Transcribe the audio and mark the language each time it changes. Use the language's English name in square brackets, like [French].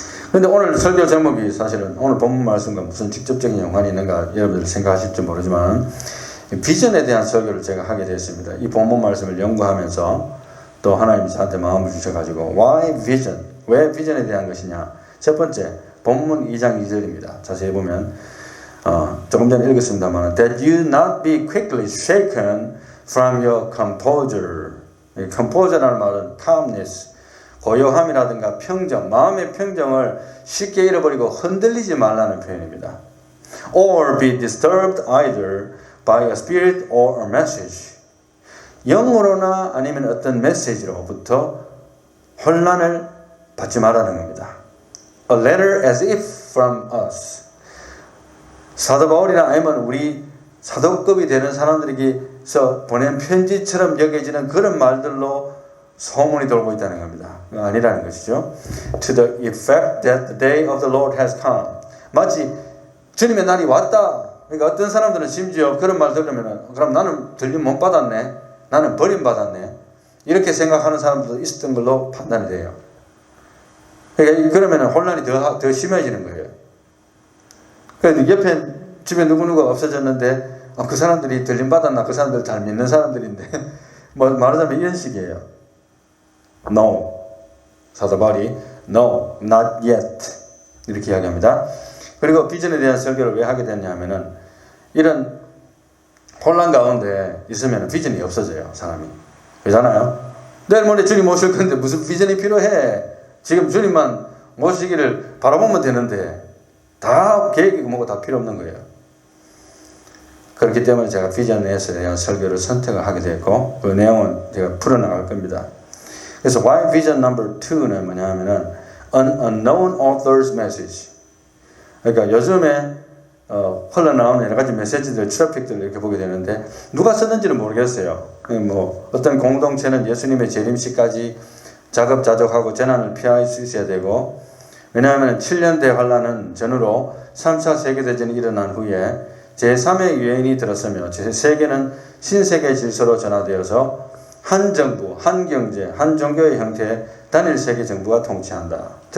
[Korean] 그런데 오늘 설교 제목이 사실은 오늘 본문 말씀과 무슨 직접적인 연관이 있는가 여러분들 생각하실지 모르지만 비전에 대한 설교를 제가 하게 됐습니다. 이 본문 말씀을 연구하면서 또 하나님이 저한테 마음을 주셔가지고 [English] Why vision? [Korean] 왜 비전에 대한 것이냐? 첫 번째 본문 2장 2절입니다. 자세히 보면 조금 전에 읽었습니다만 [English] That you not be quickly shaken from your composure. [Korean] composure라는 말은 calmness, 고요함이라든가 평정, 마음의 평정을 쉽게 잃어버리고 흔들리지 말라는 표현입니다. [English] Or be disturbed either by a spirit or a message. [Korean] 영으로나 아니면 어떤 메시지로부터 혼란을 받지 말라는 겁니다. [English] A letter as if from us. [Korean] 사도 바울이나 아니면 우리 사도급이 되는 사람들에게서 보낸 편지처럼 여겨지는 그런 말들로 소문이 돌고 있다는 겁니다. 아니라는 것이죠. [English] To the effect that the day of the Lord has come. [Korean] 마치 주님의 날이 왔다. 그러니까 어떤 사람들은 심지어 그런 말 들으면 그럼 나는 들림 못 받았네. 나는 버림받았네. 이렇게 생각하는 사람들도 있었던 걸로 판단이 돼요. 그러니까 그러면 혼란이 더 심해지는 거예요. 그래서 옆에 집에 누구누가 없어졌는데 그 사람들이 들림 받았나? 그 사람들 잘 믿는 사람들인데 뭐 말하자면 이런 식이에요. [English] No. 사도 바울이 No, not yet. [Korean] 이렇게 이야기합니다. 그리고 비전에 대한 설교를 왜 하게 됐냐면은 이런 혼란 가운데 있으면 비전이 없어져요. 사람이. 그렇잖아요. 내일 모레 주님 오실 건데 무슨 비전이 필요해. 지금 주님만 모시기를 바라보면 되는데 다 계획이고 뭐고 다 필요 없는 거예요. 그렇기 때문에 제가 비전에 대한 설교를 선택을 하게 됐고 그 내용은 제가 풀어나갈 겁니다. 그래서 [English] why vision number 2 [Korean] 는 뭐냐 하면은 [English] an unknown author's message. [Korean] 그러니까 요즘에 흘러나오는 여러 가지 메시지들, 트래픽들을 이렇게 보게 되는데 누가 썼는지는 모르겠어요. 뭐 어떤 공동체는 예수님의 재림시까지 자급자족하고 재난을 피할 수 있어야 되고, 왜냐하면 7년 대환란은 전후로 3차 세계대전이 일어난 후에 제3의 유행이 들었으며 세계는 신세계 질서로 전환되어서 한 정부, 한 경제, 한 종교의 형태의 단일 세계 정부가 통치한다.